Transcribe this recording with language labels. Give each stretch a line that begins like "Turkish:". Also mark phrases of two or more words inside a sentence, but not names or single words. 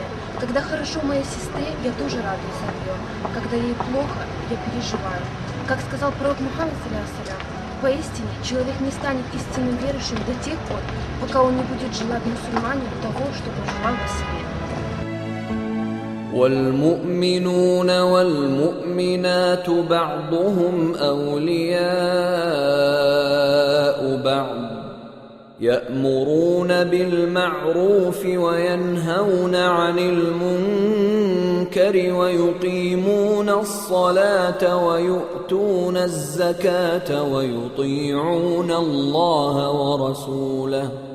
Russian: Когда хорошо моей сестре, я тоже радуюсь за нее. Когда ей плохо, я переживаю. Как сказал пророк Мухаммад, салям, поистине человек не станет истинным верующим до тех пор, пока он не будет желать мусульманину того, что пожелал бы себе.
Arabic: والمؤمنون والمؤمنات بعضهم أولياء بعض يأمرون بالمعروف وينهون عن المنكر ويقيمون الصلاة ويؤتون الزكاة ويطيعون الله ورسوله